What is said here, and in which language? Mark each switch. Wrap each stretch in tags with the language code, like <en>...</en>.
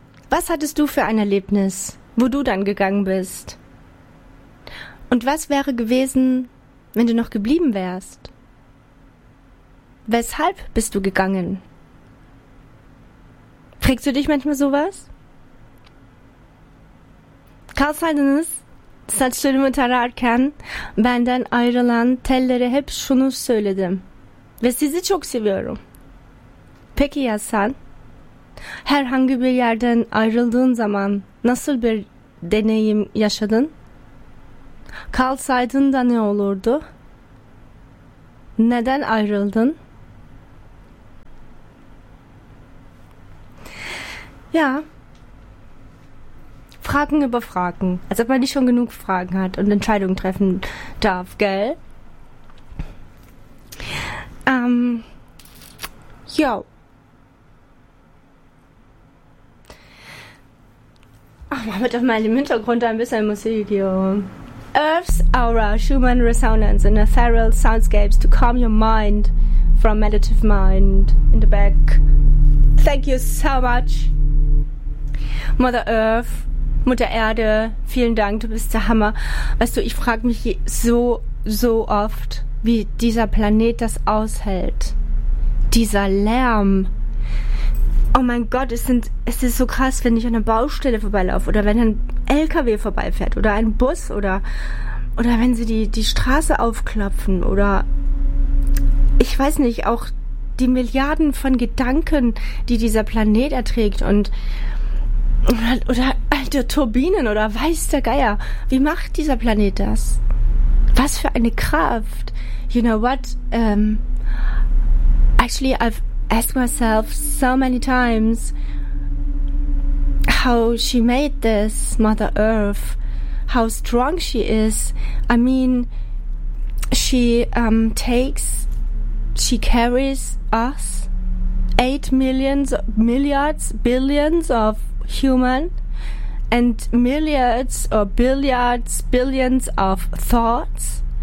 <de>Was hattest du für ein Erlebnis, wo du dann gegangen bist? Und was wäre gewesen, wenn du noch geblieben wärst? Weshalb bist du gegangen? Kriegst du dich manchmal sowas?</de> <tr>Carl Seidenus, saçlarım tararken, benden ayrılan tellere hep şunu söyledim. Ve sizi çok seviyorum. Peki ya sen? Herhangi bir yerden ayrıldığın zaman nasıl bir deneyim yaşadın? Kalsaydın da ne olurdu? Neden ayrıldın?</tr> <de>Ja. Fragen über Fragen. Als ob man nicht schon genug Fragen hat und Entscheidungen treffen darf, gell? Jo. Ach, mach mir doch mal im Hintergrund ein bisschen Musik, jo.</de> <en>Earth's Aura, Schumann Resonance in Ethereal Soundscapes to calm your mind from meditative mind in the back. Thank you so much.</en> <de>Mother Earth, Mutter Erde, vielen Dank, du bist der Hammer. Weißt du, ich frage mich so oft, wie dieser Planet das aushält. Dieser Lärm. Oh mein Gott, es ist so krass, wenn ich an einer Baustelle vorbeilaufe oder wenn ein LKW vorbeifährt oder ein Bus oder wenn sie die Straße aufklopfen oder ich weiß nicht, auch die Milliarden von Gedanken, die dieser Planet erträgt und oder alte Turbinen oder weiß der Geier. Wie macht dieser Planet das? Was für eine Kraft.</de> <en>You know what? Actually, I've asked myself so many times how she made this, Mother Earth. How strong she is. I mean, she carries us 8 billions of human and myriads or billions of thoughts.</en>